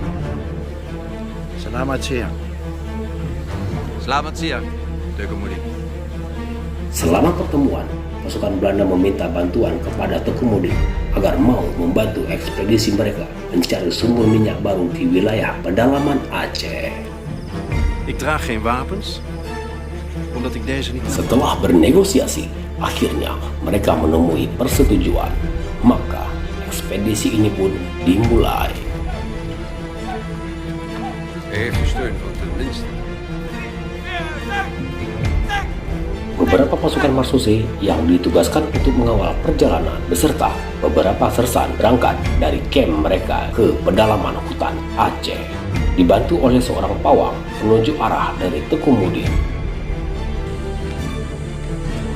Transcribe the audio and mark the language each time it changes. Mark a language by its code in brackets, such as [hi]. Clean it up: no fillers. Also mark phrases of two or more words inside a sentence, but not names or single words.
[id] Selamat siang. Selamat siang, Teku Mudi. Selama pertemuan, pasukan Belanda meminta bantuan kepada Teku Mudi agar mau membantu ekspedisi mereka mencari sumber minyak baru di wilayah pedalaman Aceh. [nl] Ik draag geen wapens, omdat ik deze niet... [id] Setelah bernegosiasi, akhirnya mereka menemui persetujuan. Maka ekspedisi ini pun dimulai. [nl] Heeft steun van tenminste. [id] Beberapa pasukan Marsuse yang ditugaskan untuk mengawal perjalanan beserta beberapa sersan berangkat dari camp mereka ke pedalaman hutan Aceh, dibantu oleh seorang pawang penunjuk arah dari Teku Mudi.